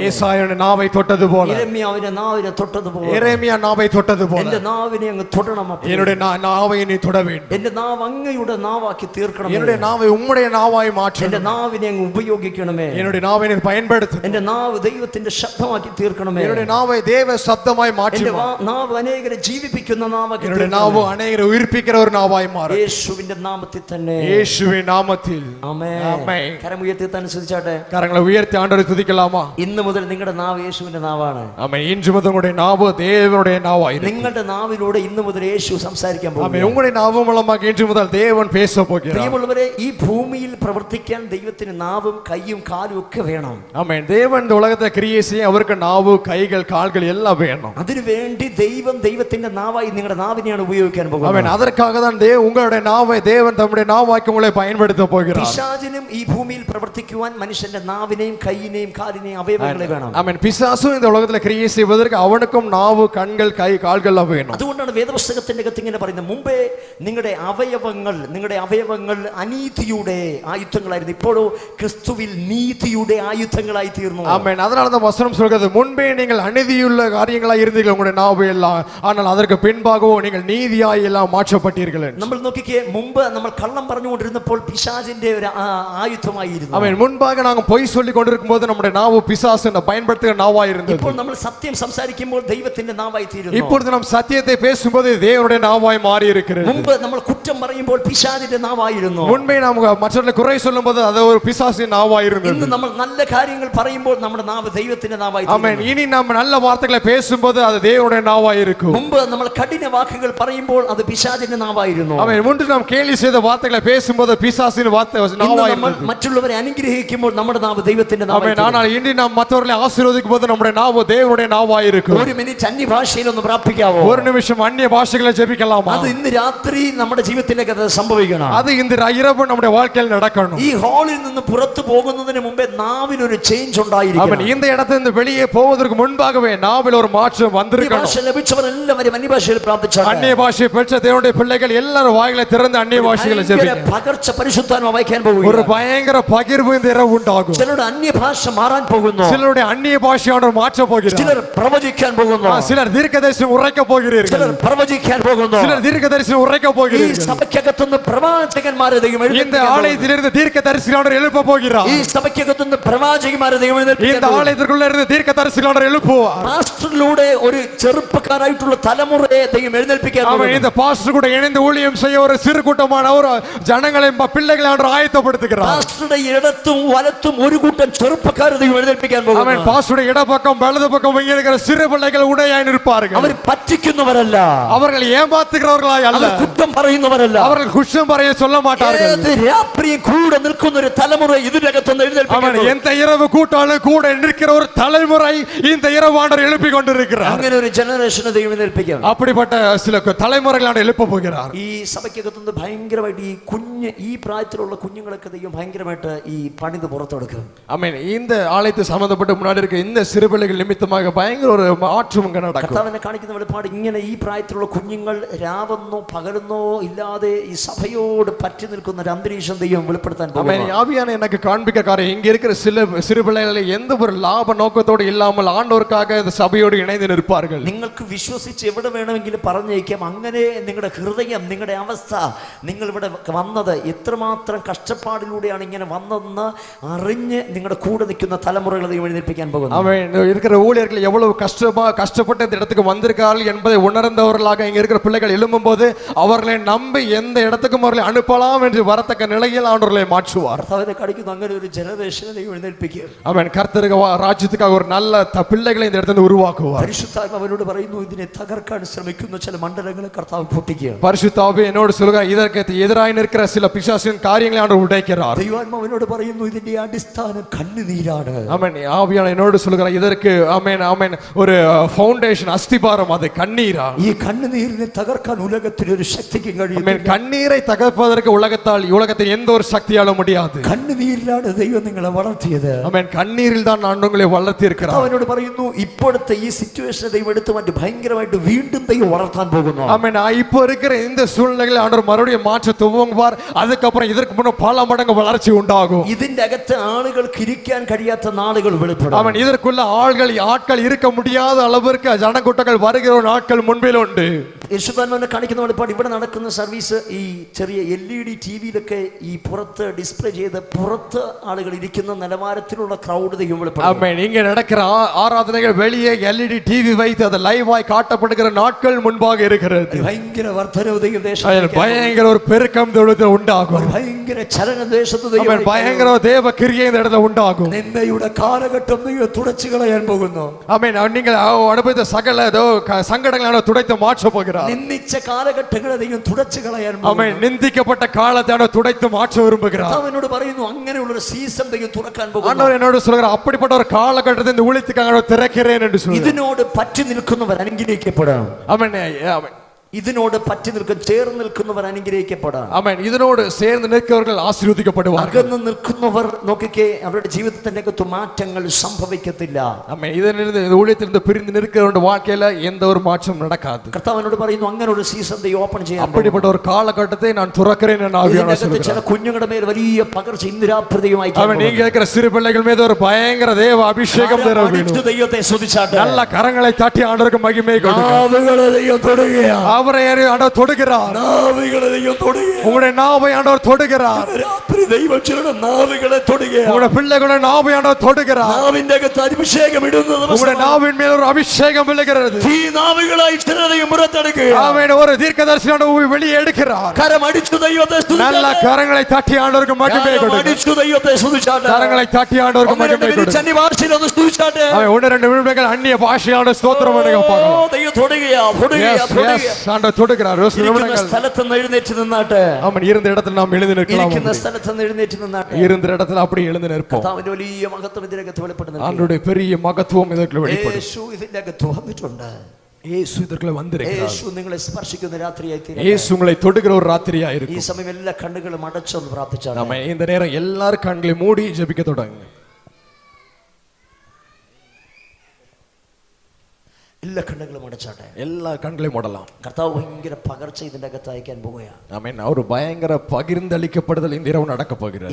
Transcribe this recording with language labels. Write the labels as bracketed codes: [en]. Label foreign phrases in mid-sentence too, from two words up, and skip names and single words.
[ta] ஏசாயாவுடைய நாவை தொட்டது போல, [ml] യിരെമ്യാവിന്റെ നാവിനെ തൊട്ടതുപോലെ, [ta] எரேமியா நாவை தொட்டது போல [ml] എന്റെ നാവിനെ അങ്ങ് തൊടണം. [ta] என்னுடைய நாவை நீ தொட வேண்டும். [ml] എന്റെ നാവ് അങ്ങയുടെ നാവാക്കി തീർക്കണം. [ta] என்னுடைய நாவை உம்முடைய நாவாய் மாற்று. [ml] എന്റെ നാവിനെ അങ്ങ് ഉപയോഗിക്കണമേ. [ta] என்னுடைய நாவை நீ பயன்படுத்து. [ml] എന്റെ നാവ് ദൈവത്തിന്റെ ശബ്ദമാക്കി തീർക്കണമേ. [ta] என்னுடைய நாவை தேவ சப்தமாய் மாற்று. [ml] എന്റെ നാവ് അനേകരെ ജീവിപ്പിക്കുന്ന നാവാക്കി [ta] என்னுடைய நாவு அநேகரை உயிர்ப்பிக்கிற ஒரு நாவாய் மாறு. [ml] യേശുവിന്റെ നാമത്തിൽ തന്നെ. [ta] இயேசுவின் நாமத்தில் [ml] ആമേൻ. ആമേൻ. കരമുയർത്തി തന്നെ സ്തുതിച്ചാട്ടെ. [ta] கரங்களை உயர்த்தி ஆண்டவரை துதிக்கலாமா? [ml] ഇന്ന് മുതൽ നിങ്ങളുടെ നാവ് യേശുവിന്റെ നാവാണ്. [ta] ஆமென். இன்று முதல் உங்களுடைய நாவு தேவனுடைய நாவாய் இருக்கும். [ml] നിങ്ങളുടെ നാവിലൂടെ ഇന്ന് മുതൽ യേശു സംസാരിക്കാൻ [ta] ஆமென். [ml] പോകുന്നു. [ta] உங்களுடைய நாவு மூலமாக இன்று முதல் தேவன் பேச போகிறார். [ml] പ്രിയമുള്ളവരെ, ഈ ഭൂമിയിൽ പ്രവർത്തിക്കാൻ ദൈവത്തിന് നാവും കൈയും കാലും ഒക്കെ വേണം. [ta] ஆமென். தேவன் இந்த உலகத்தை கிரியை செய்ய அவருக்கு நாவு கைகள் கால்கள் எல்லாம் வேணும். [ml] അതിനുവേണ്ടി ദൈവം ദൈവത്തിന്റെ നാവായി നിങ്ങളുടെ നാവിനെയാണ് ഉപയോഗിക്കാൻ പോകുന്നത്. [ta] ஆமென். அதற்காக தான் உங்களுடைய நாவை தேவன் தம்முடைய நாவாக்கி உங்களை பயன்படுத்த போகிறார். [ml] പിശാചിനും ഈ ഭൂമിയിൽ പ്രവർത്തിക്കുവാൻ മനുഷ്യന്റെ നാവിനെയും കൈയിനെയും കാലിനെയും അവയവങ്ങളെ വേണം. [ta] ஆமென். பிசாசும் இந்த உலகத்துல கிரியை செய்வதற்கு அவனுக்கும் நாவு கண்கள் கை கால்கள் எல்லாம் வேணும். [ml] അതുകൊണ്ടാണ് വേദപുസ്തകത്തിന്റെ അകത്ത് ഇങ്ങനെ പറയുന്നത്, മുമ്പേ നിങ്ങളുടെ അവയവങ്ങൾ അനീതിയുടെ ആയുധങ്ങളായിരുന്നു, ഇപ്പോഴോ ക്രിസ്തുവിൽ നീതിയുടെ ആയുധങ്ങളായി തീർന്നു. [ta] ஆமென். அதனால தான் வசனம் சொல்கிறது, முன்பே நீங்கள் அநீதியுள்ள காரியங்களாய் இருந்தீர்கள் உங்களுடைய நாவு எல்லாம், ஆனால் அதற்கு பின்பாகவோ நீங்கள் நீதியாய் எல்லாம் மாற்றப்பட்டீர்கள். [ml] നമ്മൾ നോക്കിക്കേ, മുമ്പ് നമ്മൾ കള്ളം പറഞ്ഞുകൊണ്ടിരുന്നപ്പോൾ പിശാചിന്റെ ഒരു ആയുധമായിരുന്നു. [ta] ஆமென். முன்பாக நாங்கள் பொய் சொல்லி கொண்டிருக்கும் போது நம்முடைய நாவு பிசாசு பயன்படுத்துகிற நாவாய் இருந்தது. [ml] ഇപ്പോൾ നമ്മൾ സത്യം സംസാരിക്കുമ്പോൾ ദൈവത്തിന്റെ നാവായി തീരുന്നു. [ta] இப்பொழுது நாம் சத்தியத்தை பேசும்போது தேவனுடைய நாவாய் மாறி இருக்கிறது. [ml] മുമ്പ് നമ്മൾ കുറ്റം പറയുമ്പോൾ പിശാചിന്റെ നാവായിരുന്നു. [ta] முன்பே நாம் மற்றவர்களை குறை சொல்லும்போது அது ஒரு பிசாசின் நாவாய் இருந்தது. [ml] ഇന്ന് നമ്മൾ നല്ല കാര്യങ്ങൾ പറയുമ്പോൾ നമ്മുടെ നാവ് ദൈവത്തിന്റെ നാവായി [ta] ஆமென். இனி நாம் நல்ல வார்த்தைகளை பேசும்போது அது தேவனுடைய நாவாய் இருக்கும். [ml] മുമ്പ് നമ്മൾ കഠിന വാക്കുകൾ പറയുമ്പോൾ പറയുമ്പോൾ അത് പിശാചിന്റെ നാവായിരുന്നു. [ta] அவன் முன்பு நாம் கேலி செய்த வார்த்தைகளை பேசும்போது பிசாசின் வார்த்தை நாவாயிருந்தது. [ml] മറ്റുള്ളവരെ അനുഗ്രഹിക്കുമ്പോൾ നമ്മുടെ നാവ് ദൈവത്തിന്റെ നാവായിരുന്നു. [ta] ஆனால் இன்று நாம் மற்றவர்களை ஆசீர்வதிக்கும் போது நம்முடைய நாவு தேவனுடைய நாவாயிருக்கும். [ml] ഒരു മിനിറ്റ് അന്യഭാഷയിൽ ഒന്ന് പ്രാർത്ഥിക്കാവോ? [ta] ஒரு நிமிஷம் அந்நிய பாஷைகளை ஜெபிக்கலாமா? [ml] അത് ഇന്ന് രാത്രി നമ്മുടെ ജീവിതത്തിലേക്ക് അത് സംഭവിക്കണം. [ta] அது இந்த இரவு நம்முடைய வாழ்க்கையில் நடக்கணும். [ml] ഈ ഹാളിൽ നിന്ന് പുറത്തു പോകുന്നതിന് മുമ്പേ നാവിൽ ഒരു ചേഞ്ച് ഉണ്ടായിരിക്കണം. [ta] இந்த இடத்திலிருந்து வெளியே போவதற்கு முன்பாகவே நாவில் ஒரு மாற்றம் வந்திருக்கணும். [ml] ഭാഷ ലഭിച്ചവർ എല്ലാവരും അന്യഭാഷയിൽ പ്രാർത്ഥിച്ചാൽ [ta] அந்நிய பாஷை பெற்ற தேவனுடைய பிள்ளைகள் எல்லாரும் வாயிலை திறந்து அந்நிய பாஷைகளை ஜெபிக்க [ml] പകർച്ച പരിശുദ്ധാത്മാവ് വഹിക്കാൻ പോകുന്നു. [ta] ஒரு பயங்கர பகிர்வு இந்த இரவு உண்டாகும். [ml] ചിലരുടെ അന്യഭാഷ മാറാൻ പോകുന്നു. [ta] சிலருடைய அந்நிய பாஷையானவர் மாற்ற போகிறார். [ml] ചിലർ പ്രവചിക്കാൻ പോകുന്നു. [ta] சிலர் தீர்க்கதரிசனம் உரைக்க போகிறீர்கள். [ml] ചിലർ പ്രവചിക്കാൻ പോകുന്നു. [ta] சிலர் தீர்க்கதரிசனம் உரைக்க [ml] ഈ [ta] போகிறீர்கள். [ml] സഭയ്ക്കകത്തുനിന്ന് പ്രവാചകന്മാരെ ദൈവം [ta] இந்த [ml] എഴുന്നേൽപ്പിക്കാൻ [ta] ஆலயத்திலிருந்து தீர்க்கதரிசனவர் எழுப்ப போகிறார். [ml] ഈ സഭയ്ക്കകത്തുനിന്ന് പ്രവാചകന്മാരെ ദൈവം [ta] இந்த [ml] എഴുന്നേൽപ്പിക്കാൻ [ta] ஆலயத்திற்குள்ள இருந்து தீர்க்கதரிசனவர் எழுப்புவார். [ml] പാസ്റ്ററിലൂടെ ഒരു ചെറുപ്പക്കാരായിട്ടുള്ള തലമുറയെ ദൈവം എഴുന്നേൽപ്പിക്കാൻ [ta] அவன் [ml] പോകുന്നു. [ta] இந்த பாஸ்டர் கூட இணைந்து ஊழியம் செய்ய ஒரு சிறு கூட்டமான ஒரு ஜனங்களை பிள்ளைகளை அவர் ஆயத்தப்படுத்துகிறார். [ml] പാസ്റ്ററുടെ ഇടത്തും വലത്തും ഒരു കൂട്ടം ചെറുപ്പക്കാരെ ദൈവം എഴുന്നേൽപ്പിക്കാൻ [ta] அவன் [ml] പോകുന്നു. [ta] பாஸ்டருடைய இடப்பக்கம் வலது பக்கம் இங்கே இருக்கிற சிறு பிள்ளைகள் உடையாய் நிற்பார்கள். [ml] അവർ പറ്റിക്കുന്നവരല്ല, [ta] அவர்கள் ஏமாத்துகிறவர்களாய் அல்ல, [ml] അവർ കുറ്റം പറയുന്നവരല്ല, [ta] அவர்கள் குற்றம் പറய சொல்ல மாட்டார்கள். [ml] ഏത് രാത്രിയും കൂടെ നിൽക്കുന്ന ഒരു തലമുറ ഇതിനകത്തുനിന്ന് എഴുന്നേൽപ്പിക്കാൻ [ta] அவன் [ml] പോകുന്നു. [ta] எந்த இரவு கூட்டாலும் கூட நிற்கிற ஒரு தலைமுறை இந்த இரவாண்டர் எழுப்பி கொண்டிருக்கிறார். [ml] അങ്ങനെ ഒരു ജനറേഷനെ ദൈവം എഴുന്നേൽപ്പിക്കാം. [ta] அப்படிப்பட்ட சில தலைமுறைகளான எழுப்ப போகிறார். [ml] ഈ സഭയ്ക്കകത്തുനിന്ന് ഭയങ്കരമായിട്ട് ഈ കുഞ്ഞ് ഈ പ്രായത്തിലുള്ള കുഞ്ഞുങ്ങളൊക്കെ ദൈവം ഭയങ്കരമായിട്ട് ഈ പണിത് പുറത്തെടുക്കും. [ta] ஆமென். இந்த ஆலயத்தை சம்பந்தப்பட்ட முன்னாடி இருக்க இந்த சிறு பிள்ளைகள் நிமித்தமாக பயங்கர ஒரு மாற்றம் இங்க நடக்கும். [ml] കർത്താവിനെ കാണിക്കുന്ന വെളിപ്പാട് ഇങ്ങനെ ഈ പ്രായത്തിലുള്ള കുഞ്ഞുങ്ങൾ രാവെന്നോ പകലെന്നോ ഇല്ലാതെ ഈ സഭയോട് പറ്റി നിൽക്കുന്ന ഒരു അന്തരീക്ഷം ദൈവം വെളിപ്പെടുത്താൻ പോകുന്നു. [ta] ஆமென். ஆவியான எனக்கு காண்பிக்க காரியம் இங்க இருக்கிற சிறு பிள்ளைகளை எந்த ஒரு லாப நோக்கத்தோடு இல்லாமல் ஆண்டவருக்காக இந்த சபையோடு இணைந்து நிற்பார்கள். [ml] നിങ്ങൾക്ക് വിശ്വസിച്ച് എവിടെ വേണമെങ്കിലും പറഞ്ഞേക്കാം. അങ്ങനെ നിങ്ങളുടെ ഹൃദയം, നിങ്ങളുടെ അവസ്ഥ, നിങ്ങൾ ഇവിടെ വന്നത് എത്രമാത്രം കഷ്ടപ്പാടിലൂടെയാണ് ഇങ്ങനെ വന്നതെന്ന് അറിഞ്ഞ് നിങ്ങളുടെ കൂടെ നിൽക്കുന്ന തലമുറകളെ ദൈവം എഴുന്നേൽപ്പിക്കാൻ പോകുന്നു. [ta] அவன் இருக்கிற ஊழியர்கள் எவ்வளவு கஷ்டப்பட்டு இந்த இடத்துக்கு வந்திருக்கார்கள் என்பதை உணர்ந்தவர்களாக இங்க இருக்கிற பிள்ளைகள் எழும்பும் போது அவர்களை நம்பி எந்த இடத்துக்கும் அவர்களை அனுப்பலாம் என்று வரத்தக்க நிலையில் அவர்களை மாற்றுவார். [ml] കർത്താവിനെ കാണിക്കുന്നു അങ്ങനെ ഒരു ജനറേഷനെ ദൈവം എഴുന്നേൽപ്പിക്കുക. [ta] அவன் கர்த்தருக்கு ராஜ்யத்துக்காக ஒரு நல்ல பிள்ளைகளை இந்த இடத்துல உருவாக்குவார். [ml] പരിശുദ്ധാത്മാവ് അവനോട് പറയുന്നു, ഇതിനെ തകർക്കാൻ ശ്രമിക്കുന്ന ചില മണ്ഡലങ്ങളെ കർത്താവ് പൊട്ടിക്കുക. [ta] பரிசுத்தாவே என்னோடு சொல்கிறார், இதற்கு எதிராக நிற்கிற சில பிசாசின் காரியங்களை ஆண்டவர் உடைக்கிறார். [ml] ദൈവാത്മാവ് അവനോട് പറയുന്നു, ഇതിന്റെ അടിസ്ഥാനം കണ്ണുനീരാണ്. [ta] ஆமென். ஆவியான என்னோடு சொல்கிறார், இதற்கு ஆமென் ஆமென் ஒரு ஃபவுண்டேஷன் அஸ்திபாரம் அது கண்ணீரா. [ml] ഈ കണ്ണുനീരിനെ തകർക്കാൻ ഉലകത്തിൽ ഒരു ശക്തിക്കും കഴിയില്ല. [ta] ஆமென். கண்ணீரை தகர்ப்பதற்கு உலகத்தில் எந்த ஒரு சக்தியாலும் முடியாது. [ml] കണ്ണുനീരിലാണ് ദൈവം നിങ്ങളെ വളർത്തിയത്. [ta] ஆமென். கண்ணீரில் தான் நான் உங்களை வளர்த்தி இருக்கிறார். [ml] അവനോട് പറയുന്നു, ഇപ്പോഴത്തെ ഈ സിറ്റുവേഷനെ ദൈവം എടുത്തു മാറ്റി ഭയങ്കരമായിട്ട് വീണ്ടും ദൈവം വളർത്താൻ പോകുന്നു. [ta] ஆமென். இப்போ இருக்கிற இந்த சூழ்நிலைகளை ஆண்டவர் மறுபடியும் மாற்ற துவங்குவார். அதுக்கப்புறம் இதற்கு முன்ன பல மடங்கு வளர்ச்சி உண்டாகும். [ml] ഇതിന്റെ അകത്ത് ആളുകൾക്ക് ഇരിക്കാൻ കഴിയാത്ത നാളുകൾ വെളിപ്പെടും. [ta] ஆமென். இதற்குள்ள ஆட்கள் இருக்க முடியாத அளவிற்கு ஜனக்கூட்டங்கள் வருகிற நாட்கள் முன்பில் உண்டு. [ml] യേശുദാനെ കാണിക്കുന്ന വെളിപ്പാട് ഇവിടെ നടക്കുന്ന സർവീസ് ഈ ചെറിയ LED ടിവിയിലൊക്കെ ഈ പുറത്ത് ഡിസ്പ്ലേ ചെയ്ത് പുറത്ത് ആളുകൾ ഇരിക്കുന്ന നിലവാരത്തിലുള്ള ക്രൗഡ് ദൈവം വെളിപ്പെടും. [ta] ஆமென். இங்க நடக்கிற ஆராதனைகள் வெளியே LED டிவி வைத்து அது லைவாய் காட்டப்படுகிற நாட்கள் முன்பாக இருக்கிறது. [ml] ഭയങ്കര വർദ്ധനവ് ദൈവം [ta] அதில் பயங்கர ஒரு பெருக்கம் உண்டாகும். [ml] ഭയങ്കര ചലന ദേശത്ത് [ta] ஆமென். பயங்கர தேவ கிரியை இந்த இடத்துல உண்டாகும். [ml] നിന്നയുടെ കാലഘട്ടം ദൈവം തുടച്ചു കളയാൻ പോകുന്നു. [ta] ஆமென். நீங்கள் அனுபவித்த சகல சங்கடங்களை துடைத்து மாற்ற போகிறார். [ml] നിന്ദിച്ച കാലഘട്ടങ്ങളെ ദൈവം തുടച്ചു കളയാൻ പോകുന്നു. [ta] ஆமென். நிந்திக்கப்பட்ட காலத்தை துடைத்து மாற்ற விரும்புகிறார். [ml] അവനോട് പറയുന്നു, അങ്ങനെയുള്ള ഒരു സീസൺ ദൈവം തുറക്കാൻ പോകുന്നു. [ta] ஆண்டவர் என்னோடு சொல்கிறார், அப்படிப்பட்ட ஒரு காலகட்டத்தை இந்த ஊழியத்துக்காக திறக்கிறேன் என்று சொல்கிறார். [ml] ഇതിനോട് പറ്റി നിൽക്കുന്നവർ അനുഗ്രഹിക്കപ്പെടാം. [ta] ஆமென். ஆமென். [ml] ഇതിനോട് പറ്റി നിൽക്കും ചേർന്ന് നിൽക്കുന്നവർ അനുഗ്രഹിക്കപ്പെടാം. [ta] ஆமென். இதனோடு சேர்ந்து நிற்கிறவர்கள் ஆசீர்வதிக்கப்படுவார்கள். [ml] അകന്ന് നിൽക്കുന്നവർ നോക്കിക്കേ, അവരുടെ ജീവിതത്തിന്റെ അകത്ത് മാറ്റങ്ങൾ സംഭവിക്കത്തില്ല. [ta] ஆமென். ഇതിലിருந்து இந்த ஊழியத்திலிருந்து பிரிந்து நிற்கிறவருடைய வாழ்க்கையில எந்த ஒரு மாற்றம் நடக்காது. [ml] കർത്താവിനോട് പറയുന്നു, അങ്ങനെ ഒരു സീസൺ ദൈവം ഓപ്പൺ ചെയ്യാൻ. [ta] அப்படிப்பட்ட ஒரு காலகட்டத்தை நான் തുറக்கிறேன் என்று ஆவியானவர் [ml] ഇതിനകത്ത് ചില [ta] சொல்கிறார். [ml] കുഞ്ഞുങ്ങളുടെ മേൽ വലിയ പകർച്ച ഇന്ദ്രാപ്രതിയുമായി [ta] ஆமென். நீங்க இருக்கிற சிறு பிள்ளைகள் மீது ஒரு பயங்கர தேவ அபிஷேகம் தர வேண்டும். [ml] ദൈവത്തെ സ്തുതിച്ചാട്ടെ. [ta] நல்ல கரங்களை தட்டி ஆண்டவருக்கு மகிமை கொடுங்க. [ml] നാവുകളെ ദൈവം തൊടുകയാണ്. [ta] அவரை ஆண்டவர் தொடுகிறார். [ml] നാവുകളെ ദൈവം തൊടുകയാണ്. [ta] உங்களுடைய நாவை ஆண்டவர் தொடுகிறார். [ml] രാത്രി ദൈവം ചിലരുടെ നാവുകളെ തൊടുകയാണ്. [ta] உங்களுடைய பிள்ளைகளுடைய நாவை ஆண்டவர் தொடுகிறார். [ml] നാവിന്റെ അകത്ത് അഭിഷേകം ഇടുന്നത് [ta] உங்களுடைய நாவின் மேல் ஒரு அபிஷேகம் விழுகிறது. [ml] ഈ നാവുകളായി ചിലരെയും പുറത്തെടുക്കുക. [ta] ஆமென். ஒரு தீர்க்கதரிசியான வெளியே எடுக்கிறார். [ml] കരം അടിച്ചു ദൈവത്തെ [ta] நல்ல கரங்களை தட்டி ஆண்டவருக்கு மகிமை கொடுங்க. [ml] അടിച്ചു ദൈവത്തെ സ്തുതിച്ചാട്ടെ. [ta] கரங்களை தட்டி ஆண்டவருக்கு மகிமை கொடுங்க. [ml] ഭാഷയിൽ ഒന്ന് സ്തുതിച്ചാട്ടെ. [ta] அவன் ஒன்று ரெண்டு விழுமைகள் அந்நிய பாஷையான ஸ்தோத்திரம் பண்ணுங்க பார்க்கலாம். [ml] ദൈവം തൊടുകയാ തൊടുകയാ തൊടുകയാ. [ta] ஆண்டவர் தொடுகிறார். ஒரு சில நிமிடங்கள் [ml] സ്ഥലത്ത് നിന്ന് എഴുന്നേറ്റ് നിന്നാട്ടെ. [ta] ஆமென். இருந்த இடத்துல நாம் எழுந்து நிற்கலாம். [ml] ഇരിക്കുന്ന സ്ഥലത്ത് നിന്ന് എഴുന്നേറ്റ് നിന്നാട്ടെ. [ta] இருந்த இடத்துல அப்படி எழுந்து நிற்போம். [ml] കർത്താവിന്റെ വലിയ മഹത്വം ഇതിനകത്ത് വെളിപ്പെടുന്നു. [ta] ஆண்டவருடைய பெரிய மகத்துவம் இதற்கு வெளிப்படும். [ml] യേശു ഇതിനകത്ത് വന്നിട്ടുണ്ട്. [ta] യേശു இதற்குள்ள வந்திருக்கிறார். [ml] യേശു നിങ്ങളെ സ്പർശിക്കുന്ന രാത്രിയായി തീരട്ടെ. [ta] യേശു உங்களை தொடுகிற ஒரு ராத்திரியா [ml] ഈ [ta] இருக்கும். [ml] സമയം എല്ലാ കണ്ണുകളും അടച്ചൊന്ന് പ്രാർത്ഥിച്ചാൽ [ta] ஆமென். இந்த நேரம் எல்லாரும் கண்களை மூடி ஜெபிக்க தொடங்குங்க. [ml] എല്ലാ കണ്ണുകളും അടച്ചാട്ടെ. [ta] எல்லா கண்களையும் மூடலாம். [ml] കർത്താവ് ഭയങ്കര പകർച്ച ഇതിന്റെ അകത്ത് അയക്കാൻ പോവുകയാണ്. [ta] ஆமென். ஒரு பயங்கர பகிர்ந்தளிக்கப்படுதல் இந்த இரவு நடக்க போகிறது.